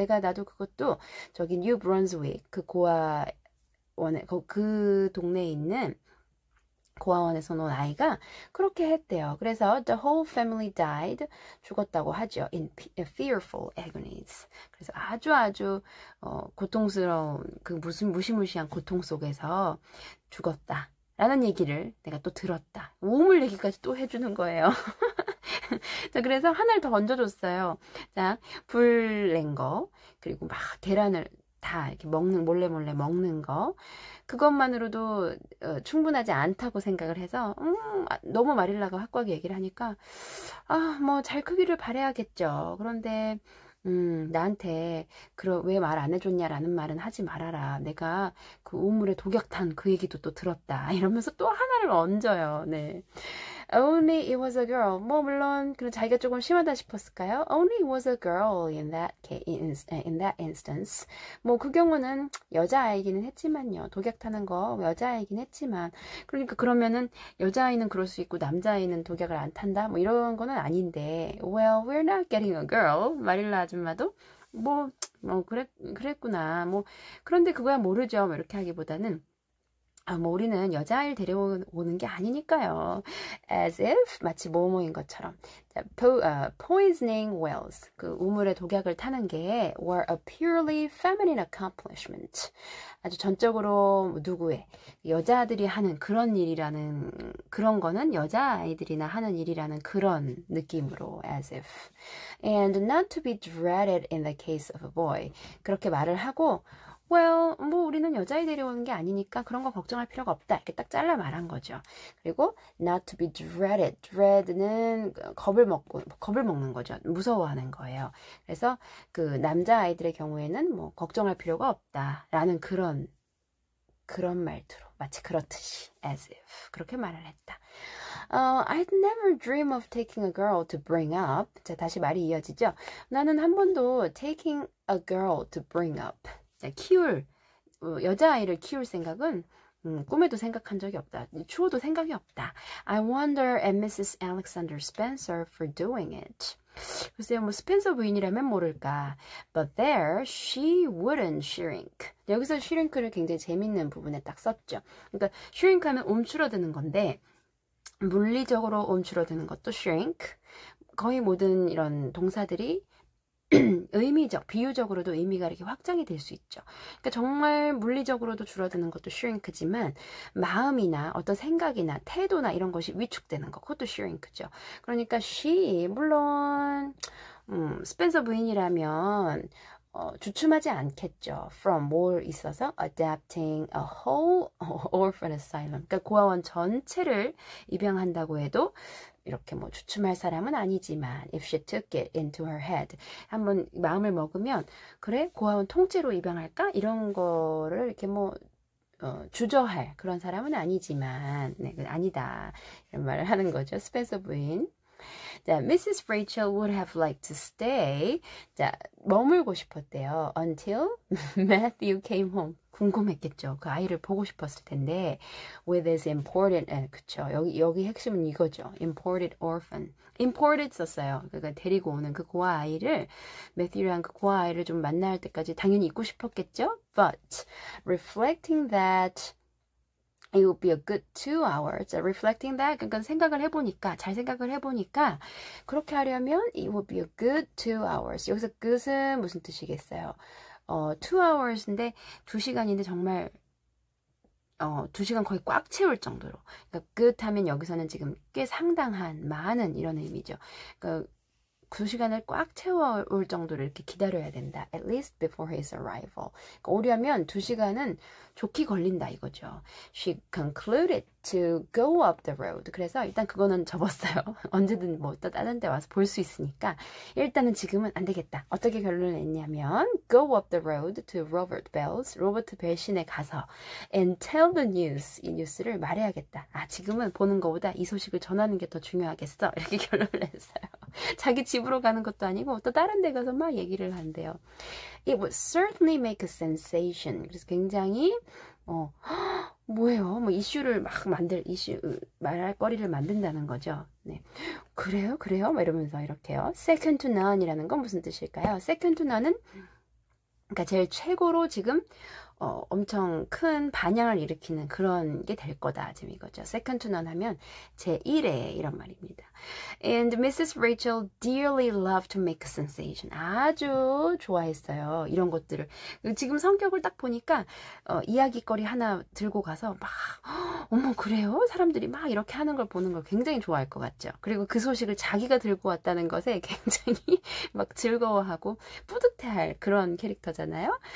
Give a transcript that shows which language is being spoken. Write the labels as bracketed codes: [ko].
[ko] 나도 그것도 저기 New Brunswick 그 고아 원에 그 동네에 있는 고아원에서 논 아이가 그렇게 했대요. 그래서 [en] the whole family died [ko] 죽었다고 하죠. [en] in fearful agonies. [ko] 그래서 아주 고통스러운 그 무슨 무시무시한 고통 속에서 죽었다. 라는 얘기를 내가 또 들었다. 우물 얘기까지 또 해주는 거예요. 자, 그래서 하나를 더 얹어줬어요. 자, 불 낸 거, 그리고 막 계란을 다 이렇게 몰래 먹는 거. 그것만으로도 충분하지 않다고 생각을 해서 너무 마릴라가 확고하게 얘기를 하니까 뭐 잘 크기를 바라야겠죠. 그런데 나한테 왜 말 안 해줬냐라는 말은 하지 말아라. 내가 그 우물에 독약탄 그 얘기도 또 들었다. 이러면서 또 하나를 얹어요. [en] 네. Only it was a girl. [ko] 뭐 물론 그리고 자기가 조금 심하다 싶었을까요? [en] Only it was a girl in that instance. [ko] 뭐 그 경우는 여자아이기는 했지만요. 독약 타는 거 여자아이긴 했지만 그러니까 그러면은 여자아이는 그럴 수 있고 남자아이는 독약을 안 탄다? 뭐 이런 거는 아닌데 [en] Well, we're not getting a girl. [ko] 마릴라 아줌마도 그랬구나. 뭐 그런데 그거야 모르죠. 뭐 이렇게 하기보다는 뭐 우리는 여자아이를 데려오는 게 아니니까요. [en] As if [ko] 마치 뭐뭐인 것처럼. [en] 자, poisoning wells [ko] 그 우물에 독약을 타는 게 [en] were a purely feminine accomplishment. [ko] 아주 전적으로 누구의 여자들이 하는 그런 일이라는 그런 거는 여자아이들이나 하는 일이라는 그런 느낌으로 [en] as if. And not to be dreaded in the case of a boy. [ko] 그렇게 말을 하고 [en] Well, [ko] 뭐 우리는 여자애 데려오는 게 아니니까 그런 거 걱정할 필요가 없다. 이렇게 딱 잘라 말한 거죠. [en] 그리고 not to be dreaded. [ko] dread는 겁을 먹는 거죠. 무서워하는 거예요. 그래서 그 남자아이들의 경우에는 뭐 걱정할 필요가 없다라는 그런 말투로 마치 그렇듯이 [en] as if [ko] 그렇게 말을 했다. [en] I'd never dream of taking a girl to bring up. [ko] 자, 다시 말이 이어지죠. 나는 한 번도 [en] taking a girl to bring up. [ko] 여자아이를 키울 생각은 꿈에도 생각한 적이 없다. 추워도 생각이 없다. [en] I wonder at Mrs. Alexander Spencer for doing it. [ko] 글쎄요, 뭐 스펜서 부인이라면 모를까. [en] But there, she wouldn't shrink. [ko] 여기서 shrink를 굉장히 재밌는 부분에 딱 썼죠. 그러니까 shrink 하면 움츠러드는 건데 물리적으로 움츠러드는 것도 shrink. 거의 모든 이런 동사들이 의미적, 비유적으로도 의미가 이렇게 확장이 될 수 있죠. 그러니까 정말 물리적으로도 줄어드는 것도 shrink지만 마음이나 어떤 생각이나 태도나 이런 것이 위축되는 것, 그것도 shrink죠. 그러니까 she, 물론 스펜서 부인이라면 주춤하지 않겠죠. [en] From [ko] 뭘 있어서 [en] adapting a whole orphan asylum. [ko] 그러니까 고아원 전체를 입양한다고 해도 이렇게 뭐 주춤할 사람은 아니지만 [en] if she took it into her head [ko] 한번 마음을 먹으면 그래 고아원 통째로 입양할까 이런 거를 이렇게 뭐 주저할 그런 사람은 아니지만 네, 아니다 이런 말을 하는 거죠. 스펜서 부인. 자, Mrs. [en] Rachel would have liked to stay. [ko] 자, 머물고 싶었대요. [en] Until Matthew came home. [ko] 궁금했겠죠. 그 아이를 보고 싶었을 텐데. [en] With his imported, 그쵸. [ko] 여기 핵심은 이거죠. [en] Imported orphan. [ko] Imported 썼어요. 그러니까 데리고 오는 그 고아 아이를, 매튜랑 그 고아 아이를 좀 만날 때까지 당연히 있고 싶었겠죠. [en] But reflecting that it would be a good 2 hours. Reflecting that, [ko] 그러니까 잘 생각을 해보니까 그렇게 하려면 [en] it would be a good 2 hours. [ko] 여기서 good은 무슨 뜻이겠어요? 2 hours인데 2시간인데 정말 2시간 거의 꽉 채울 정도로. 그러니까 good 하면 여기서는 지금 꽤 상당한, 많은 이런 의미죠. 그러니까 2시간을 꽉 채워올 정도로 이렇게 기다려야 된다. [en] At least before his arrival. [ko] 그러니까 오려면 2시간은 좋게 걸린다 이거죠. [en] She concluded to go up the road. [ko] 그래서 일단 그거는 접었어요. 언제든 뭐 또 다른 데 와서 볼 수 있으니까 일단은 지금은 안 되겠다. 어떻게 결론을 냈냐면 [en] go up the road to Robert Bell's. [ko] 로버트 벨 시내 가서 [en] and tell the news. [ko] 이 뉴스를 말해야겠다. 아, 지금은 보는 것보다 이 소식을 전하는 게 더 중요하겠어. 이렇게 결론을 냈어요. 자기 집으로 가는 것도 아니고 또 다른 데 가서 막 얘기를 한대요. [en] It would certainly make a sensation. [ko] 그래서 굉장히 뭐예요? 뭐 이슈를 막 말할 거리를 만든다는 거죠. 네. 그래요? 막 이러면서 이렇게요. Second to none이라는 건 무슨 뜻일까요? Second to none은 그러니까 제일 최고로 지금 엄청 큰 반향을 일으키는 그런 게 될 거다. 지금 이거죠. Second to none 하면 제1의 이런 말입니다. [en] And Mrs. Rachel dearly loved to make a sensation. [ko] 아주 좋아했어요. 이런 것들을. 지금 성격을 딱 보니까 이야기거리 하나 들고 가서 막 어머 그래요? 사람들이 막 이렇게 하는 걸 보는 걸 굉장히 좋아할 것 같죠. 그리고 그 소식을 자기가 들고 왔다는 것에 굉장히 막 즐거워하고 뿌듯해할 그런 캐릭터잖아요.